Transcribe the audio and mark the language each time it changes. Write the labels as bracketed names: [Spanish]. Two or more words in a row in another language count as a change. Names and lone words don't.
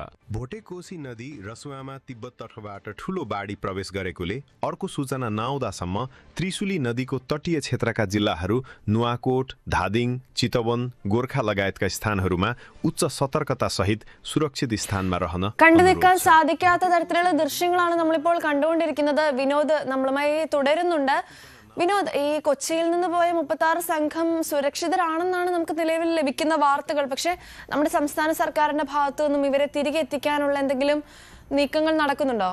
[Nepali] भोटेकोशी नदी रसुवामा तिब्बत तर्फबाट ठूलो बाढी प्रवेश गरेकोले अर्को सूचना नआउँदासम्म त्रिशुली नदीको तटीय क्षेत्रका जिल्लाहरू नुवाकोट, धादिङ, चितवन, गोर्खा लगायतका स्थानहरूमा उच्च सतर्कता सहित सुरक्षित स्थानमा रहन [Malayalam] കണ്ടുനിൽക്കാൻ സാധിക്കാത്ത തരത്തിലുള്ള ദൃശ്യങ്ങളാണ് നമ്മളിപ്പോൾ കണ്ടുകൊണ്ടിരിക്കുന്നത്. വിനോദ് നമ്മളുമായി തുടരുന്നുണ്ട്. വിനോദ്, ഈ കൊച്ചിയിൽ നിന്ന് പോയ 36 സംഘം സുരക്ഷിതരാണെന്നാണ് നമുക്ക് നിലവിൽ ലഭിക്കുന്ന വാർത്തകൾ. പക്ഷേ നമ്മുടെ സംസ്ഥാന സർക്കാരിന്റെ ഭാഗത്തു നിന്നും ഇവരെ തിരികെ എത്തിക്കാനുള്ള എന്തെങ്കിലും നീക്കങ്ങൾ നടക്കുന്നുണ്ടോ?